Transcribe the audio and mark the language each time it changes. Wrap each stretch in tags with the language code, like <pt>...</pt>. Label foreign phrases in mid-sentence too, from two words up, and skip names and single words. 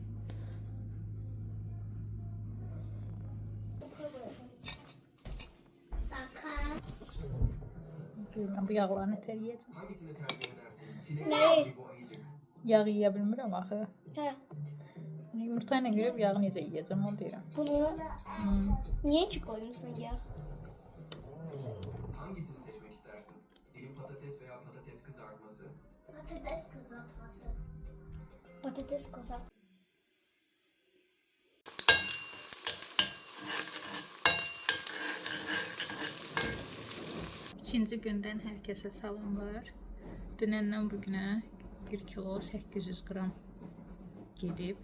<az>Bilmem bu yağları nətər yiyəcəm. Ne? Yağ yeyə bilmirəm axı. Hə. Yumurta ilə görə yağı necə yiyəcəm onu deyirəm.</az> <tr>Bunu niye ki koymuşsun ya? Hangisini seçmek istersin? Dilim patates veya patates kızartması? Patates kızartması. Patates kızart.</tr> <az>İkinci gündən hər kəsə salamlar. Dünəndən bugünə 1 kilo 800 qram gedib.</az>